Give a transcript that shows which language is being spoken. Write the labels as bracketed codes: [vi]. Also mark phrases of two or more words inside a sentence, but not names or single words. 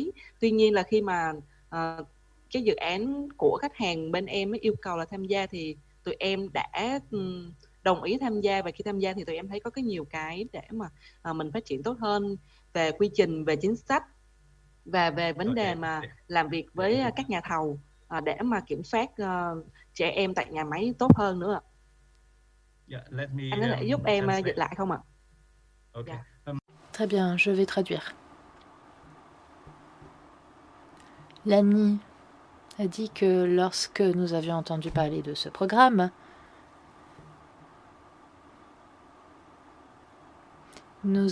[vi] Tuy nhiên là khi mà cái dự án của khách hàng bên em yêu cầu là tham gia thì tụi em đã đồng ý tham gia, và khi tham gia thì tụi em thấy có nhiều cái để mà mình phát triển tốt hơn về quy trình, về chính sách và về vấn đề mà làm việc với các nhà thầu để mà kiểm soát trẻ em tại nhà máy tốt hơn nữa. Anh có thể giúp em dịch lại không ạ? [fr] Très bien, je vais traduire. Lani a dit que lorsque nous avions entendu parler de ce programme, nous